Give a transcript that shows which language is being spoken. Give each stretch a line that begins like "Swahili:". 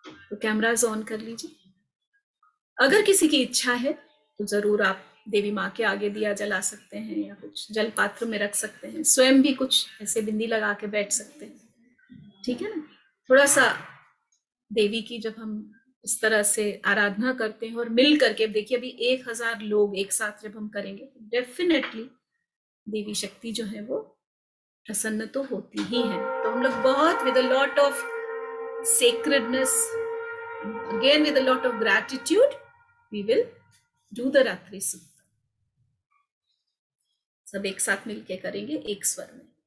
Hindi: तो cameras on कर लीजिए। अगर किसी की इच्छा है तो जरूर आप देवी माँ के आगे दिया जला सकते हैं या कुछ जल पात्र में रख सकते हैं, स्वयं भी कुछ ऐसे बिंदी लगा के बैठ सकते हैं, ठीक है ना। थोड़ा सा देवी की जब हम इस तरह से आराधना करते हैं और मिल करके, देखिए अभी 1000 लोग एक साथ जब हम करेंगे डेफिनेटली देवी शक्ति जो है वो प्रसन्न तो होती ही है। तो हम लोग बहुत
English: With a lot of sacredness, again with a lot of gratitude, we will do the Ratri Sukta.
Hindi: सब एक साथ मिलके करेंगे एक स्वर में।